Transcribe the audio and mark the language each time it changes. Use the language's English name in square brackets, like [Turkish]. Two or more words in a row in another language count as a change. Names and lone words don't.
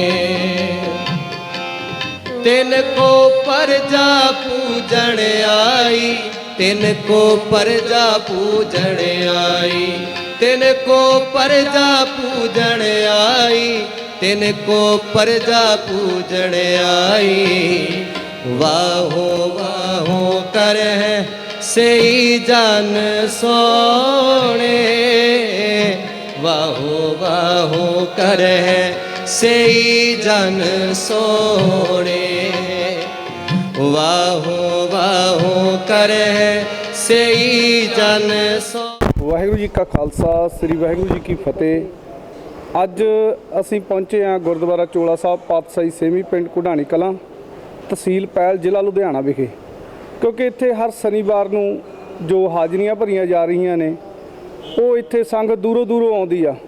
[Punjabi] तिनको परजा पूजण आई, तिनको परजा पूजण आई, तिनको परजा पूजण आई, तिनको परजा पूजण आई, वाहो वाहो कर सेई जन सोणे, वाहो वाहो कर सेई जन सोणे, वाहो वाहो कर सेई जन सो। ਵਾਹਿਗੁਰੂ ਜੀ ਕਾ ਖਾਲਸਾ, ਸ੍ਰੀ ਵਾਹਿਗੁਰੂ ਜੀ ਕੀ ਫਤਿਹ। ਅੱਜ ਅਸੀਂ ਪਹੁੰਚੇ ਹਾਂ ਗੁਰਦੁਆਰਾ ਚੋਲਾ ਸਾਹਿਬ ਪਾਤਸ਼ਾਹੀ ਸੇਵੀਂ ਪਿੰਡ ਕੁਢਾਣੀ ਕਲਾਂ, ਤਹਿਸੀਲ ਪੈਲ, ਜ਼ਿਲ੍ਹਾ ਲੁਧਿਆਣਾ ਵਿਖੇ, ਕਿਉਂਕਿ ਇੱਥੇ ਹਰ ਸ਼ਨੀਵਾਰ ਨੂੰ ਜੋ ਹਾਜ਼ਰੀਆਂ ਭਰੀਆਂ ਜਾ ਰਹੀਆਂ ਨੇ ਉਹ ਇੱਥੇ ਸੰਗਤ ਦੂਰੋਂ ਦੂਰੋਂ ਆਉਂਦੀ ਆ।